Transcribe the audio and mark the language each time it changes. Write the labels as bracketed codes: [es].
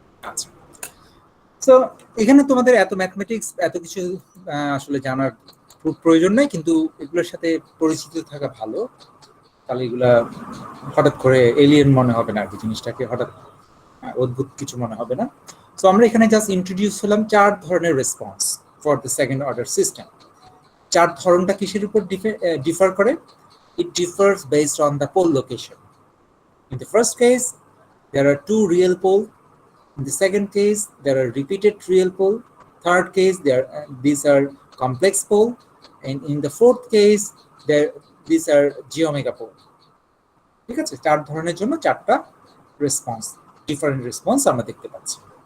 [bn] আচ্ছা, সো এখানে তোমাদের এত ম্যাথমেটিক্স এত কিছু আসলে জানার প্রয়োজন নাই, কিন্তু এগুলোর সাথে পরিচিত থাকা ভালো, তাহলে এগুলা হঠাৎ করে এলিয়েন মনে হবে না আর কি, জিনিসটাকে হঠাৎ অদ্ভুত কিছু মনে হবে না। সো আমরা এখানে জাস্ট ইন্ট্রোডিউস হলাম 4 ধরনের response [en] For the second order system. [bn] 4 ধরনটা কিসের উপর ডিফার করে? [en] It differs based on the pole location. In the first case, there are 2 real poles. In the second case, there are repeated real pole. Third case, these are complex pole. And in the fourth case, these are geomega pole. [bn] ঠিক আছে, 4 ধরনের জন্য 4টা response, different response আমরা দেখতে পাচ্ছি।